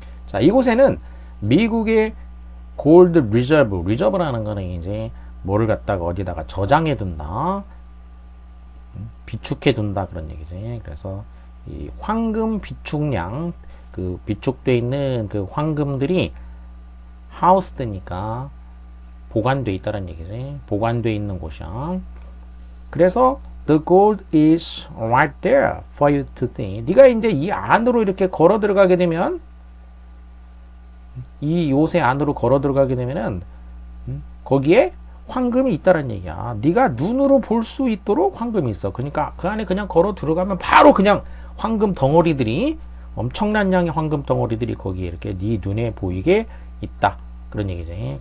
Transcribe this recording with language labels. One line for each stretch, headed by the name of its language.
Korean: 자, 이곳에는 미국의 골드 리저브라는 거는 이제 뭐를 갖다가 어디다가 저장해 둔다, 비축해 둔다 그런 얘기지. 그래서 이 황금 비축량, 그 비축돼 있는 그 황금들이 하우스드니까 보관돼 있다는 얘기지. 보관돼 있는 곳이야. 그래서
English: the gold is right there for you to see.
Korean: 네가 이제 이 안으로 이렇게 걸어 들어가게 되면, 이 요새 안으로 걸어 들어가게 되면은 거기에 황금이 있다는 얘기야. 네가 눈으로 볼 수 있도록 황금이 있어. 그러니까 그 안에 그냥 걸어 들어가면 바로 그냥 황금 덩어리들이, 엄청난 양의 황금 덩어리들이 거기에 이렇게 네 눈에 보이게 있다 그런 얘기지.